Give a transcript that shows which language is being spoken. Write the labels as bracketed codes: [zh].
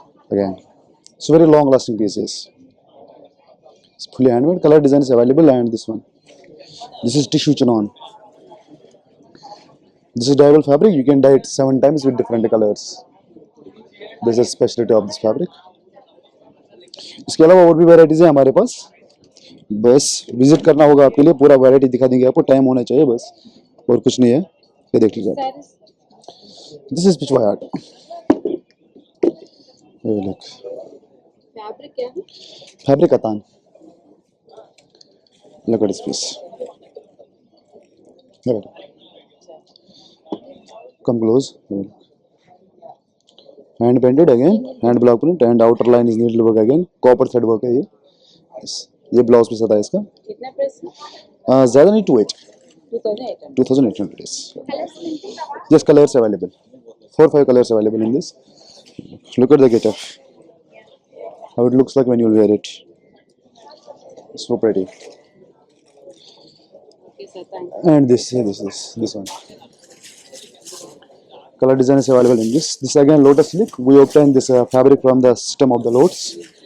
[en] Again, it's very long lasting pieces. It's fully handmade. Color design is available. And this one. This is tissue chinon. This is dyeable fabric. You can dye it 7 times with different colors. This is specialty of this fabric. [hi] इसके अलावा और भी varieties है हमारे पास, बस visit करना होगा आपके लिए, पूरा वैरायटी दिखा देंगे आपको, टाइम होना चाहिए बस, और कुछ नहीं है। ये देख लीजिए, [en] This is Pichwai art. [hi] Fabric क्या है? Fabric कतान। [en] Look at this piece, come close. Hand painted again, hand block print and outer line is needle work again, [hi] copper thread work है ये। ये ब्लाउज पीस आता है इसका। कितना प्राइस है? ज़्यादा नहीं, 2800 is. [en] Just colors available, 4-5 colors available in this. Look at the getup, how it looks like when you wear it. So pretty. Okay sir, thank you. And this one. Color design is available in this. This again lotus silk. We obtained this fabric from the stem of the lotus.